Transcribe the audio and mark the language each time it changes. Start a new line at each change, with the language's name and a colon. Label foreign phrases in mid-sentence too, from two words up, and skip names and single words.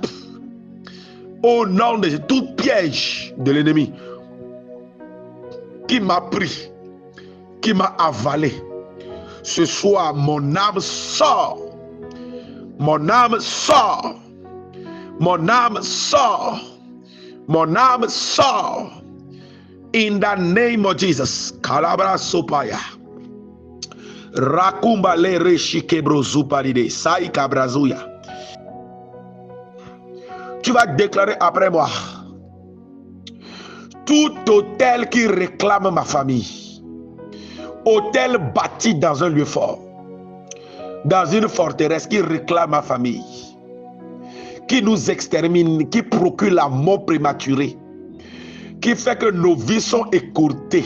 French: Au nom de tout piège de l'ennemi qui m'a pris, qui m'a avalé. Ce soir, mon âme sort. Mon âme sort. Mon âme sort. Mon âme sort.
English: In the name of Jesus. Kalabra sopaya. Rakumba le reshikebrozuparide. Sai kabrazuya.
French: Tu vas déclarer après moi: tout hôtel qui réclame ma famille, Hôtel bâti dans un lieu fort, dans une forteresse qui réclame ma famille, qui nous extermine, qui procure la mort prématurée, qui fait que nos vies sont écourtées.